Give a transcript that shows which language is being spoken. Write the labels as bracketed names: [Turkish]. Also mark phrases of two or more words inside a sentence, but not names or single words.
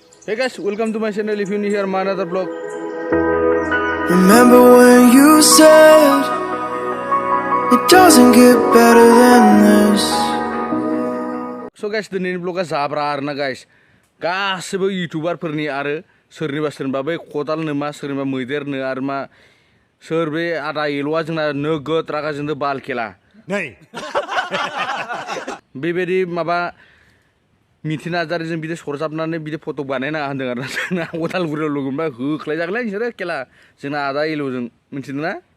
[English] Hey guys, welcome to my channel. If you're new here, my another vlog. Remember when you said it doesn't get better than this. So guys, [Bodo] दिनैनि vlogआ जाब्रा आरोना guys. गासिबो यूट्यूबारफोरनि आरो सोरनिबा बै खदालनो मा सोरनिबा मैदेरनो आरो मा सोर बे आदा एल'आ जोंना नोगोद रागा जोंदो बाल खेला नै बेबायदि माबा मिथिना नार्जारिजों बिदि सरजाबनानै बिदि फट' बानायना होनदों आरोना जोंना उदालगुरियाव लोगोमोनबा होख्लायजागोनलै नोंसोरो खेला जोंना आदा एल'जों मिथिदोंना